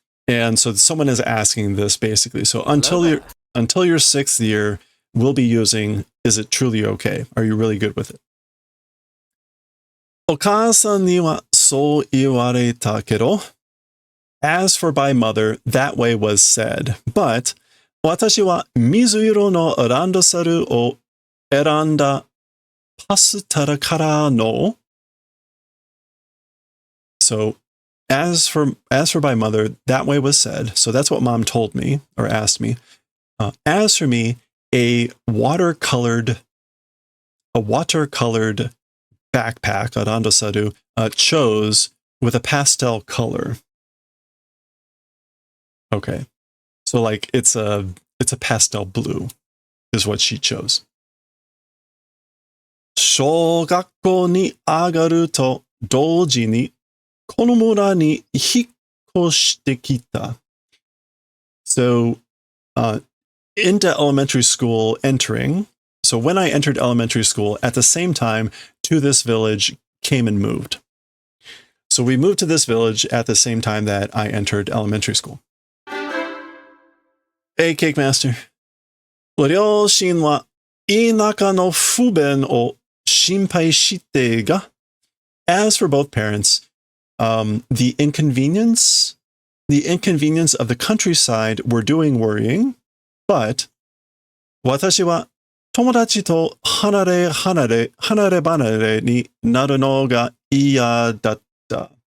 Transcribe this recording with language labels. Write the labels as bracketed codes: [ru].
[en] And so someone is asking this basically. So until your sixth year, we'll be using, is it truly okay? Are you really good with it? [ja] お母さんにはそう言われたけど, [en] as for by mother, that way was said. [ja] But 私は水色のランドセルを選んだパスタラからの. [en] So, as for by mother, that way was said. So that's what mom told me or asked me. As for me, a watercolored backpack, a randosaru, chose with a pastel color. Okay. So like it's a pastel blue is what she chose. [ja] 小学校に上がると同時にこの村に引っ越してきた. [en] So into elementary school entering. So when I entered elementary school, at the same time, to this village came and moved. So we moved to this village at the same time that I entered elementary school. Hey, Cake Master. [ja] ご両親は田舎の不便を心配してが. [en] As for both parents, the inconvenience of the countryside were doing worrying, but [ja] 私は友達と離れ離れになるのが嫌だった.